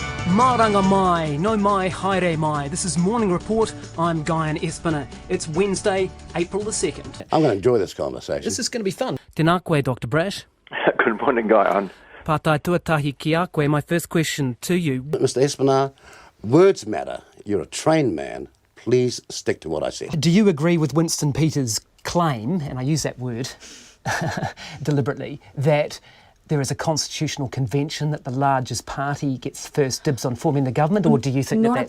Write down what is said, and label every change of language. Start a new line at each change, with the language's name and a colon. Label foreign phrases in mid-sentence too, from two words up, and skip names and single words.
Māori: Maranga mai, no mai, haere mai.
English: This is Morning Report. I'm Guyon Espiner. It's Wednesday, April the 2nd. I'm going to enjoy this conversation. This is going to be fun.
Māori: Tēnā koe, Dr. Brash.
English: Good morning, Guyon.
Māori: Pātai tuatahi ki a koe.
English: My first question to you. Mr. Espiner, words matter. You're a trained man. Please stick to what I said. Do you agree with Winston Peters' claim, and I use that word deliberately, that there is a constitutional convention that the largest party gets first dibs on forming the government, or do you think that's